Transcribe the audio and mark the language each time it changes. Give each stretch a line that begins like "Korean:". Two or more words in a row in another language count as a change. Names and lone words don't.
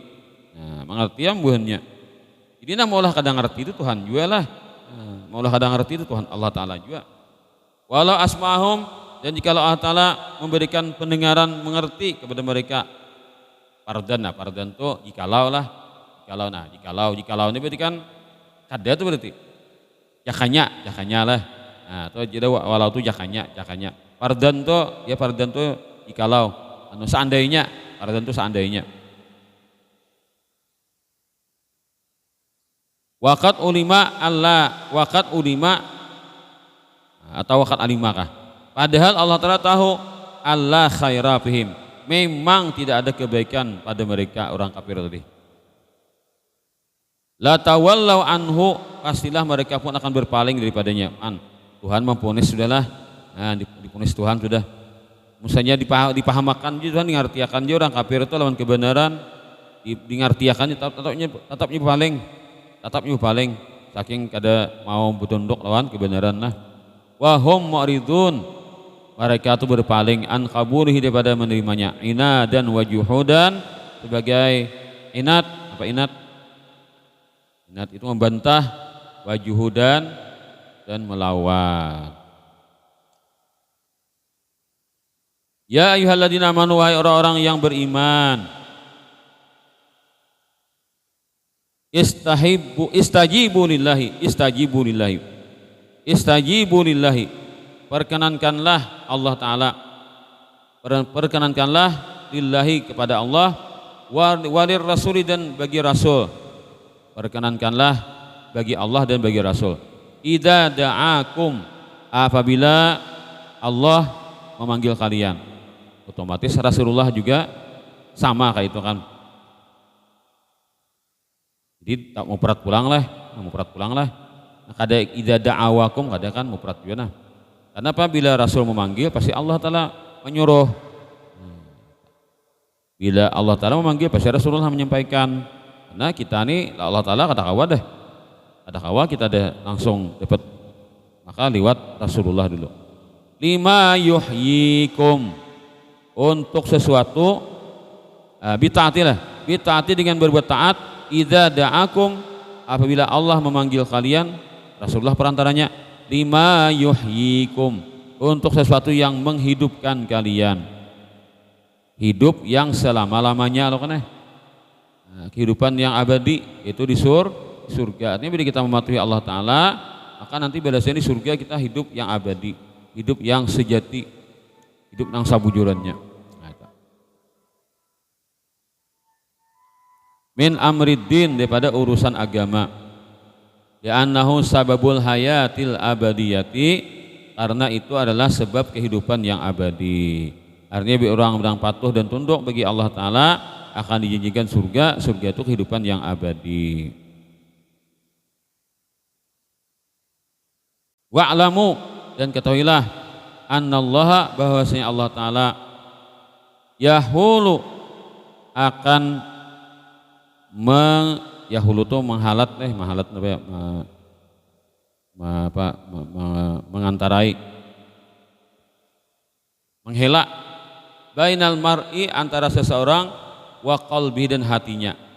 Indonesian: Nah, mengerti yang buahnya. Jadi maulah kadang ngerti itu Tuhan juga lah. Maulah kadang ngerti itu Tuhan Allah Ta'ala juga.
Arabic: ولو أسمعهم,
Indonesian: dan jika Allah Ta'ala memberikan pendengaran mengerti kepada mereka.
Banjar: Fardan itu jikalau lah. Jikalau ini berarti kan kada itu berarti. Jakanya lah. Nah, itu jadi walau itu jakanya.
Indonesian: Fardan itu jikalau. Seandainya, fardan itu seandainya. Waqat ulima atau waqat alimakah. Padahal Allah Ta'ala tahu
Arabic: الله خيرا فيهم,
Indonesian: memang tidak ada kebaikan pada mereka orang kafir tadi.
Arabic: لتولوا عنه,
Indonesian: pastilah mereka pun akan berpaling daripadanya. Tuhan mempunis sudahlah. Nah, dipunis Tuhan sudah. Misalnya dipahamakan Tuhan, diartiakan dia orang kafir itu lawan kebenaran,
Banjar: diartiakan tatapnya paling saking kada mau bertunduk lawan kebenaran lah.
Arabic: وهم معرضون,
Indonesian: mereka itu berpaling
Arabic: عن قبوله
Indonesian: daripada menerimanya.
Arabic: عنادا وجحودا,
Indonesian: sebagai inat. Apa inat? Inat itu membantah,
Arabic: وجحودا,
Indonesian: dan melawan.
Arabic: يا أيها الذين آمنوا,
Indonesian: wahai orang-orang yang beriman,
Arabic: استجيبوا لله,
Indonesian: perkenankanlah Allah Ta'ala, perkenankanlah lillahi kepada Allah,
Arabic: وللرسول,
Indonesian: dan bagi Rasul, perkenankanlah bagi Allah dan bagi Rasul.
Arabic: إذا دعاكم,
Indonesian: apabila Allah memanggil kalian, otomatis Rasulullah juga sama kayak itu kan.
Banjar: Jadi tak mau perat pulang lah. Nah, kada
Arabic: إذا دعوكم,
Banjar: kada kan mau perat juga nah.
Indonesian: Karena apabila Rasul memanggil, pasti Allah Ta'ala menyuruh. Bila Allah Ta'ala memanggil, pasti Rasulullah menyampaikan.
Banjar: Karena kita ini Allah Ta'ala kada kawa kita ada langsung dapat, maka lewat Rasulullah dulu.
Arabic: لما يحييكم,
Indonesian: untuk sesuatu bitaati dengan berbuat taat.
Arabic: إذا دعاكم,
Indonesian: apabila Allah memanggil kalian, Rasulullah perantaranya.
Arabic: لما يحييكم,
Indonesian: untuk sesuatu yang menghidupkan kalian, hidup yang selama-lamanya loh kan. Kehidupan yang abadi itu di surga. Artinya bila kita mematuhi Allah Ta'ala, maka nanti balasannya di surga kita hidup yang abadi, hidup yang sejati, hidup yang sabujurannya.
Arabic: من أمر الدين,
Indonesian: daripada urusan agama.
Arabic: يا أنه سبب الحياة الأبدية,
Indonesian: karena itu adalah sebab kehidupan yang abadi. Artinya orang patuh dan tunduk bagi Allah Ta'ala akan dijanjikan surga. Surga itu kehidupan yang abadi. Wa'lamu, dan ketahuilah, annallaha, bahwasanya Allah Ta'ala yahulu, akan yahulu itu mengantarai, menghela,
Arabic: بين المرء,
Indonesian: antara seseorang,
Arabic: وقلبي,
Indonesian: dan hatinya.